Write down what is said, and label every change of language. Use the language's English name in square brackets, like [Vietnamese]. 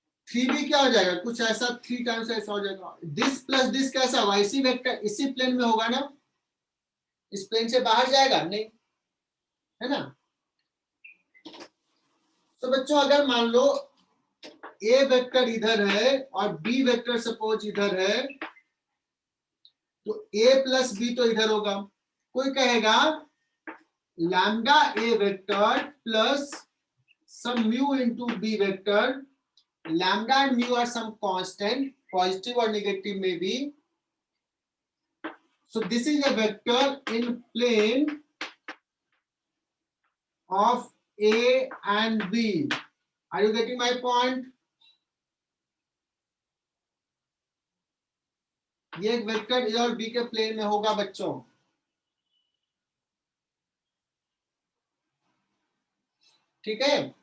[Hindi] 3b क्या हो जाएगा, कुछ ऐसा 3 टाइम्स ऐसा हो जाएगा। [English] this plus this [Hindi] कैसा होगा, इसी वेक्टर इसी प्लेन में होगा ना, इस प्लेन से बाहर जाएगा नहीं, है ना। तो बच्चों अगर मान लो ए वेक्टर इधर है और बी वेक्टर सपोज इधर है, तो a प्लस बी तो इधर होगा। कोई कहेगा [English] Lambda a vector plus some mu into b vector, lambda and mu are some constant, positive or negative may be. So this is a vector in plane of a and b. Are you getting my point? [Hindi] ये एक vector A और B के plane में होगा बच्चों, ठीक है।